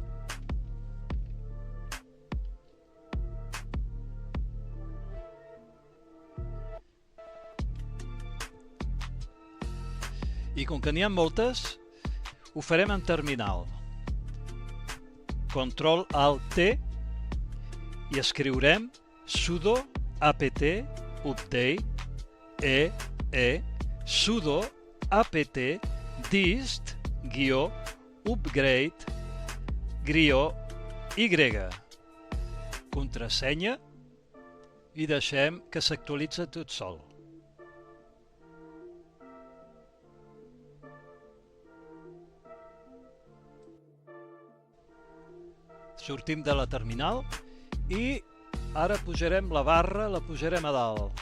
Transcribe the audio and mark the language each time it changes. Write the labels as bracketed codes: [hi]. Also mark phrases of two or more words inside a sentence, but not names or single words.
[ca] I com que n'hi ha moltes, ho farem en terminal. Control Alt T i escriurem [en] sudo apt update sudo apt dist upgrade [ca] y contrasenya i deixem que s'actualitza tot sol. Sortim de la terminal i ara pujarem la barra, la pujarem a dalt.